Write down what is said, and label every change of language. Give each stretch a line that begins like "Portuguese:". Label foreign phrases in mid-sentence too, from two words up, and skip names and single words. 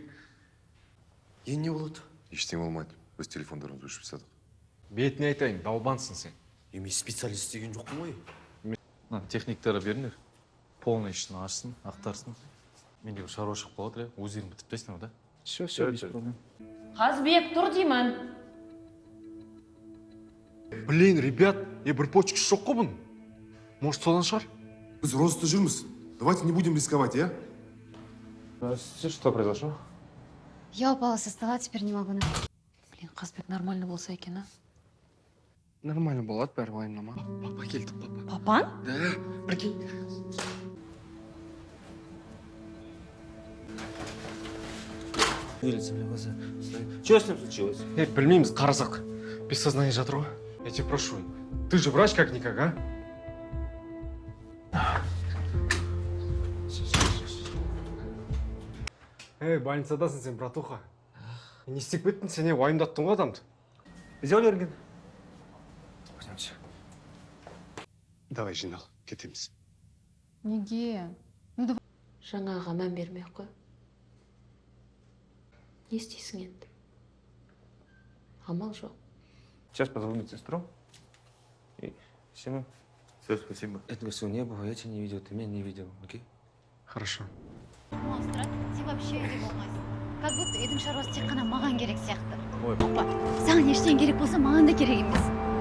Kazakh: Енді не болады? Ештеңе болмайды. Біз телефондарымызды өшіріп тастадық. бетіне айтайын, далбансың сен. Мен специалист деген жоқпын ғой. Техниктері беріңдер. Полный ішін ашсын, ақтарсын. Менде бір шаруа шығып қалады, өздерің бітіп тастайсыңдар, да?
Russian: Все, без проблем.
Kazakh: Қазбек, тұр деймін.
Russian: Блин, ребят,
Kazakh: бір почкасы жоқ қой бұның. Может, содан шығар? Біз розыста жүрміз.
Russian: Давайте не будем рисковать, а? Что произошло? Я упала со стола, теперь не могу. Блин,
Kazakh: Қазбек нормально болса екен, а? Нормально болады, бәрі уайымдама. Папа келді, папа. Папан?
Russian: Да, прикинь. Что с ним случилось?
Kazakh: Білмейміз, қарасақ.
Russian: Без сознания
Kazakh: жатыр ғой.
Russian: Я тебя прошу, ты же врач как-никак, а?
Kazakh: Больницадасың сен, братуха. Не істеп кеттің, сен уайымдаттың ғой адамды. Бізде өлерген.
Russian: Пойдемте.
Kazakh: Давай, жинал, кетеміз. Неге? Жаңаға мән бермей қой. Не істейсің енді? Амал жоқ.
Russian: Сейчас позову медсестру. И всему. Все, спасибо. Это все не было, я тебя не видел, ты меня не видел, окей? Хорошо.
Kazakh: Монстр, сен вообще үйде болмайсың.
Russian: Как будто
Kazakh: үйдің шаруасы тек қана маған керек сияқты. Ой, папа. Саған ештеңе керек болса, маған да керек емес.